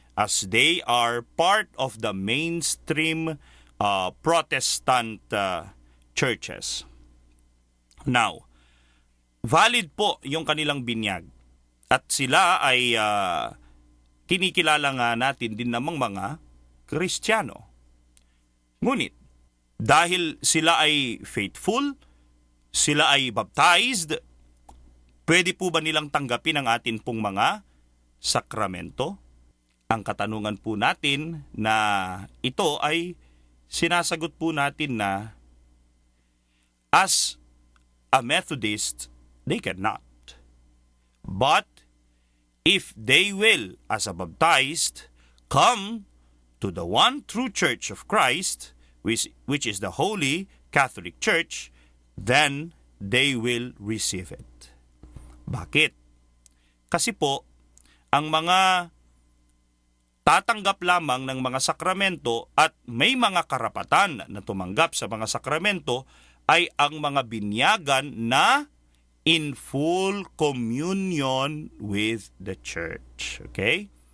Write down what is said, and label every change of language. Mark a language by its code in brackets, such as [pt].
[en] as they are part of the mainstream Protestant churches. [tl] Now, valid po yung kanilang binyag at sila ay kinikilala nga natin din namang mga Kristiyano. Ngunit, dahil sila ay faithful, sila ay baptized, pwede po ba nilang tanggapin ang atin pong mga sakramento? Ang katanungan po natin na ito ay sinasagot po natin na [en] as a Methodist, they cannot. But if they will, as a baptized, come to the one true Church of Christ, which is the Holy Catholic Church, then they will receive it. [tl] Bakit? Kasi po, ang mga tatanggap lamang ng mga sakramento at may mga karapatan na tumanggap sa mga sakramento ay ang mga binyagan na [en] in full communion with the church. Okay?